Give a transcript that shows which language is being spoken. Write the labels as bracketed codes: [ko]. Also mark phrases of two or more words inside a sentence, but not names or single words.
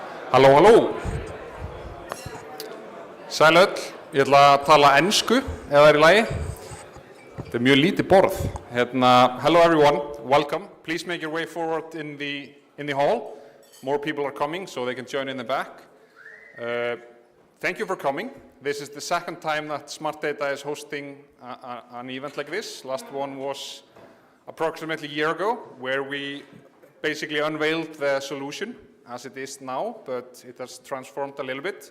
[is] Halló, halló. Sæl öll, ég ætla að tala ensku ef það er í lagi. Þetta er mjög lítið borð. [en] Hello everyone, welcome. Please make your way forward in the hall. More people are coming, so they can join in the back. Thank you for coming. This is the second time that Smart Data is hosting an event like this. Last one was approximately a year ago, where we basically unveiled the solution as it is now, but it has transformed a little bit.